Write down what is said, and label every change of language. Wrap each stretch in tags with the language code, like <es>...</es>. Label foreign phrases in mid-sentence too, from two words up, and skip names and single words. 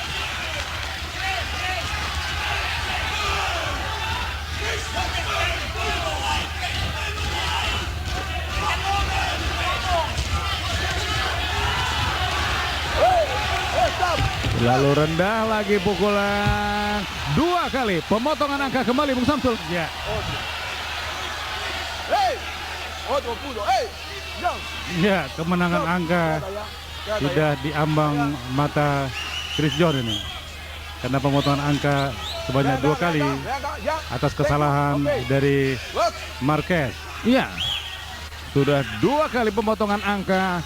<id>Lalu rendah lagi pukulan 2 kali. Pemotongan angka kembali Bung Samsul. Ya,</id> <es>Hey, otro pudo. Hey, John.</es> <id>ya, kemenangan angka sudah diambang mata Chris John ini. Karena pemotongan angka sebanyak 2 kali atas kesalahan dari Marquez. Iya. Sudah 2 kali pemotongan angka.</id>